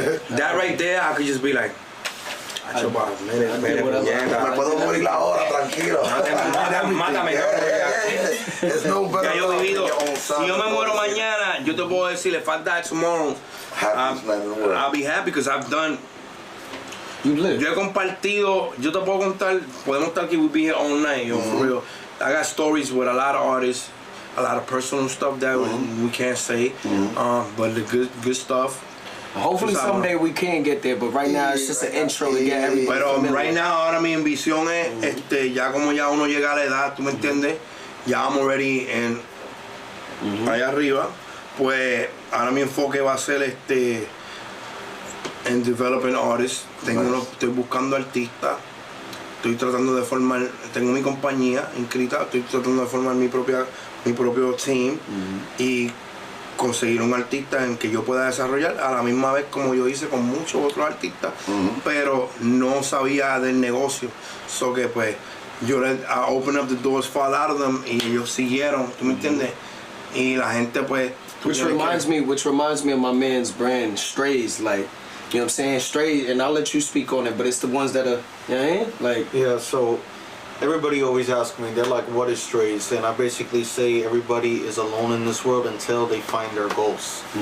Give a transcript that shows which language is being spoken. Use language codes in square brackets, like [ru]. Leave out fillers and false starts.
[en] That right there, I could just be like, me [es] puedo morir ahora, tranquilo. Mátame. Ya yo he vivido. Si yo me muero mañana, yo te puedo decir, [en] if I die tomorrow, I'll be happy because I've done. You live. [es] Yo he compartido, yo te puedo contar, podemos estar aquí, [en] we'll be here all night, [es] yo, for real. [en] I got stories with a lot of artists, a lot of personal stuff that we can't say, but the good stuff. Hopefully someday we can get there, but right now it's just an intro to get everybody. [es] Pero [en] right now, [es] ahora mi ambición es, ya como ya uno llega a la edad, ¿tú me entiendes? Ya [en] I'm already [es] en, allá arriba, pues ahora mi enfoque va a ser en [en] developing artists. [es] Estoy buscando artistas, estoy tratando de formar, tengo mi compañía inscrita, estoy tratando de formar mi propio team y conseguir un artista en que yo pueda desarrollar a la misma vez como yo hice con muchos otros artistas, pero no sabía del negocio, so que pues yo [en] I open up the doors, fall out of them [es] y ellos siguieron, ¿tú me entiendes? Y la gente pues. [en] Which reminds me of my man's brand, Strays, like. You know what I'm saying? Straight, and I'll let you speak on it, but it's the ones that are, you know what I mean? Like, yeah, so everybody always asks me, they're like, what is strays? And I basically say everybody is alone in this world until they find their goals.